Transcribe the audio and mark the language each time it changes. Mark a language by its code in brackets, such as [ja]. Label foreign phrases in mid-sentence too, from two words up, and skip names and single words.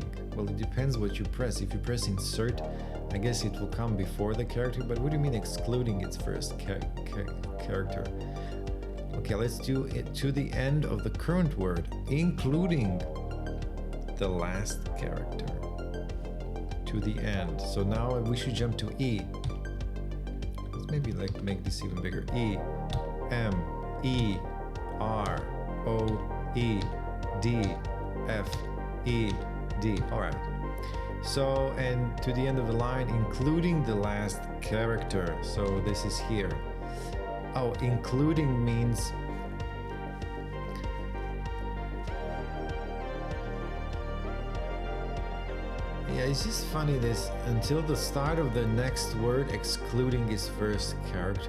[en] Well, it depends what you press. If you press insert, I guess it will come before the character, but what do you mean excluding its first character? Okay, let's do it to the end of the current word, including the last character. To the end. So now we should jump to E. Let's maybe like make this even bigger. E, M, E, R, O, E, D, F, E, D. All right. So, and to the end of the line, including the last character. So this is here. Oh, including means yeah, it's just funny this until the start of the next word excluding its first character.